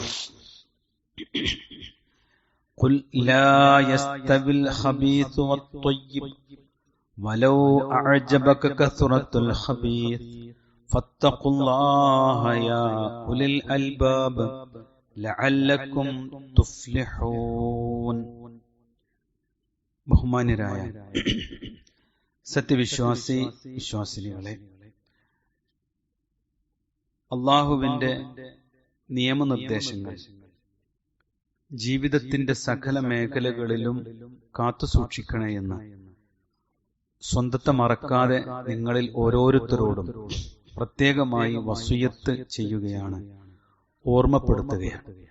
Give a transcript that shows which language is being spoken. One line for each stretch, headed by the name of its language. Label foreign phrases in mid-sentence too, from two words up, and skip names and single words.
Arabic: قل لا يستوي الخبيث والطيب ولو أعجبك كثرة الخبيث فاتقوا الله يا أولي الألباب لعلكم تفلحون.
Malayalam: ബഹുമാന്യരായ വിശ്വാസിനികളെ, അല്ലാഹുവിന്റെ നിയമനിർദ്ദേശങ്ങൾ ജീവിതത്തിന്റെ സകല മേഖലകളിലും കാത്തുസൂക്ഷിക്കണമെന്ന് സ്വന്തത്തെ മറക്കാതെ നിങ്ങളിൽ ഓരോരുത്തരോടും പ്രത്യേകമായി വസിയത്ത് ചെയ്യുകയാണ്, ഓർമ്മപ്പെടുത്തുകയാണ്.